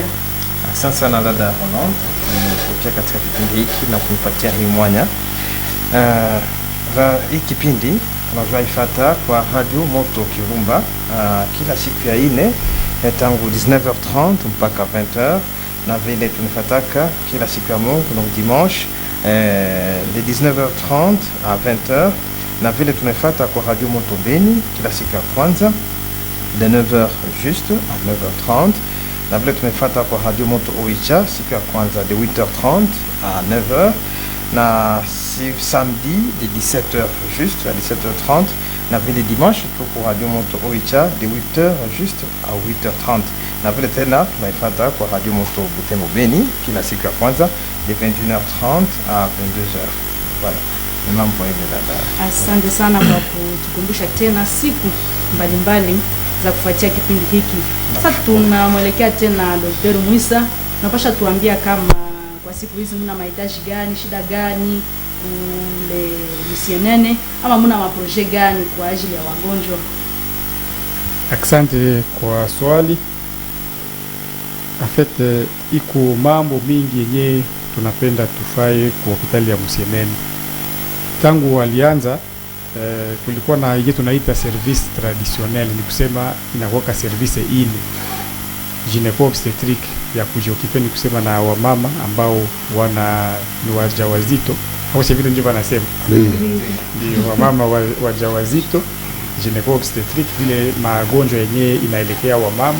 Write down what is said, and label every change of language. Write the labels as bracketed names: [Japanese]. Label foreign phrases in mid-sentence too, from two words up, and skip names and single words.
[Swahili] Asante sana dada Hono kuja katika kipindi hiki na kunipatia hii mwanya. Hii kipindi tunajua ifata kwa Radio Moto Kirumba kila siku ya 4 tangu 19h30 mpaka 20h, na vile tunafataka kila siku ya Mungu na [French] dimanche de 19h30 à 20h, [Swahili] na vile tunafuata kwa Radio Moto Beni kila siku ya kwanza de [French] 9h juste à 9h30, [Swahili] na vile tunafuata kwa Radio Moto Oicha siku ya kwanza [French] de 8h30 à 9h, [Swahili] na [French] samedi de 17h juste à 17h30, [Swahili] na vile dimanche tuko Radio Moto Oicha [French] de 8h juste à 8h30, [Swahili] na vile tena tunafuata kwa Radio Moto Butembo Beni kila siku ya kwanza [French] de 21h30 à 22h. Voilà. [Swahili] Mambo hivi dada. Asante sana kwa kutukumbusha tena siku mbalimbali za kufuatia kipindi hiki. Sasa tunamwelekea tena Dr. Mwisa. Napasha tuambia kama kwa siku hizi mna mahitaji gani, shida gani kule Musienene, ama mna maproje gani kwa ajili ya wagonjwa? Asante kwa swali. [French] En fait, [Swahili] iko mambo mingi yenye tunapenda tufaye kwa hospitali ya Musienene. Tangu walianza kulikuwa na yenye tunaita [French] service traditionnel, [Swahili] ni kusema inakuwa service ile gynéco-obstétrique ya kujiokipe, ni kusema na wamama ambao ni wajawazito au sivyo vile ndio wanasema ndio wamama wajawazito, gynéco-obstétrique vile magonjwa yenye inaelekea wamama.